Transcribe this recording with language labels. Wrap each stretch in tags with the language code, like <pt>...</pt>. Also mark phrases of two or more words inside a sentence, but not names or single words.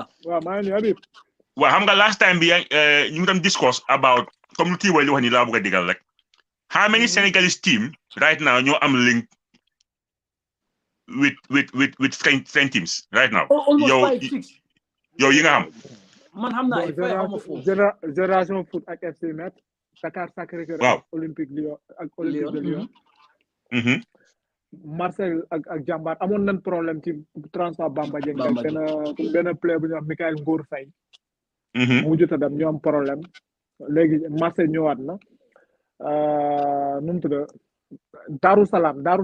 <en>Well, Hamga last time you discuss about community like how many Senegalese team right now you am linked with French teams right now? Almost 5-6. Yo, you know</en> <wo>man xam naa ay fay xawma foofu génération foot ak FC Metz Dakar Sacré-Cœur ak Olympique Lyon ak Olympique de Lyon Marseille ak Jambar amoon nañ problème ci transfert Bamba Dieng benn player bu ñu wax Michael Ngoor Faye mu jot a dem ñu am problème léegi Marseille ñëwaat na nu mu tudd Darou Salam</wo>